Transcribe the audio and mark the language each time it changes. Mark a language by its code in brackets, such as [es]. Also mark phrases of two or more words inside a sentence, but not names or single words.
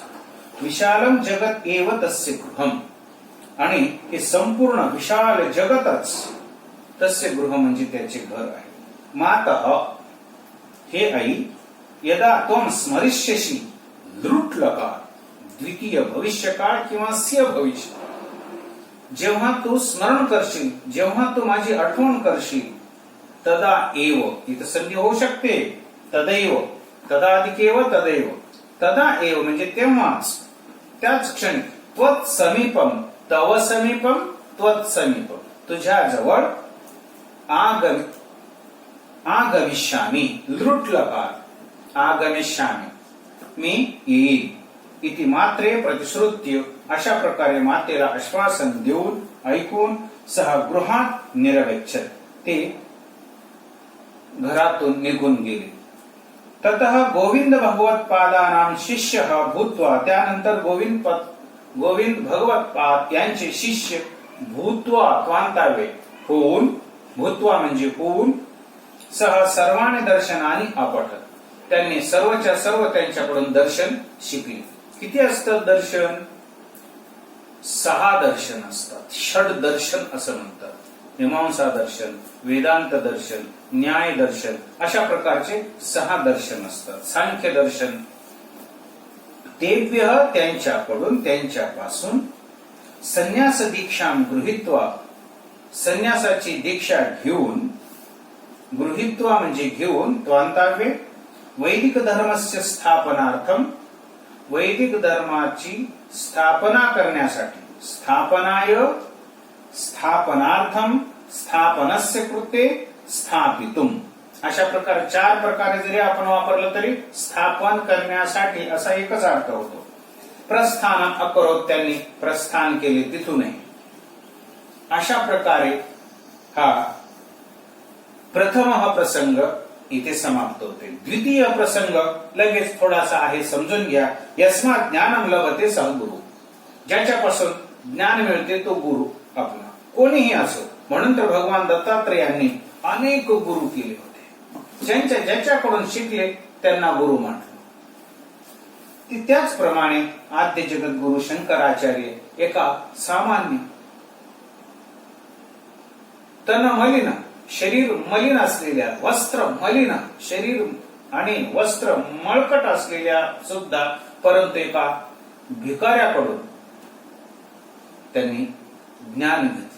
[sa] विशालम जगत एव तस्य गृहम, [mr] आणि हे संपूर्ण विशाल जगतच [sa] तस्य गृह [mr] म्हणजे त्याचे घर आहे. मातः हे आई, [sa] यदा त्वं स्मरिष्यसि, लृट लकार [mr] द्वितीय भविष्यकाळ किंवा स्य भविष्य, जेव्हा तू स्मरण करशील, जेव्हा तू माझी आठवण करशील, [sa] तदा एव, [mr] इथं संधी होऊ शकते, [sa] तदैव, तदाधिकेव तदैव, तदा एव [mr] म्हणजे तेव्हाच, त्याच क्षणी, [sa] त्वत् समीपम, तव समीपम, त्वत् समीपम, [mr] तुझ्या जवळ, [sa] आगमिष्यामि लृट लकार आगमिष्यामि [mr] मी येईल [sa] इति मात्रे प्रतिश्रुत्य [mr] अशा प्रकारे मातेला आश्वासन देऊन ऐकून सह गृहात निरगच्छत ते घरातून निघून गेले. [sa] ततः गोविंद भगवत पादानां शिष्य भूत्वा [mr] त्यानंतर गोविंद भगवत पाद यांचे शिष्य भूत्वा त्वांतावे होऊन भूत्वा म्हणजे होऊन सह सर्वांनी दर्शनाने अपठत त्यांनी सर्वच्या सर्व त्यांच्याकडून दर्शन शिकले. किती असतात दर्शन? 6 दर्शन असतात. षड दर्शन असं म्हणतात. मीमांसा दर्शन, वेदांत दर्शन, न्याय दर्शन अशा प्रकारचे 6 दर्शन असतात. सांख्य दर्शन तेभ्य त्यांच्याकडून त्यांच्यापासून [sa] संन्यास दीक्षा गृहीत्वा [mr] संन्यासाची दीक्षा घेऊन गृहीत्वा म्हणजे घेऊन त्वांतावे [sa] वैदिक धर्मस्य स्थापनार्थम [mr] वैदिक धर्माची स्थापना करण्यासाठी [sa] स्थापनाय स्थापनार्थम स्थापनस्य कृते स्थापितुम [mr] अशा प्रकारे 4 प्रकारे जरी आपण वापरलं तरी स्थापन करण्यासाठी असा एकच अर्थ होतो. [sa] प्रस्थान अकरोत [mr] त्यांनी प्रस्थान केले तिथूनही अशा प्रकारे हा प्रथम हा प्रसंग इथे समाप्त होते. द्वितीय प्रसंग लगेच थोडासा आहे समजून घ्या. [sa] यस्मात् ज्ञानम लभते सह गुरु [mr] ज्याच्यापासून ज्ञान मिळते तो गुरु आपला कोणीही असो. म्हणून तर भगवान दत्तात्रेयांनी अनेक गुरु केले होते. ज्याच्याकडून शिकले त्यांना गुरु म्हटलं. त्याचप्रमाणे आद्य जगद्गुरु शंकराचार्य एका सामान्य तन मलिन शरीर मलिन असलेल्या वस्त्र मलिन शरीर आणि वस्त्र मळकट असलेल्या सुद्धा परंतु एका भिकाऱ्याकडून त्यांनी ज्ञान घेतलं.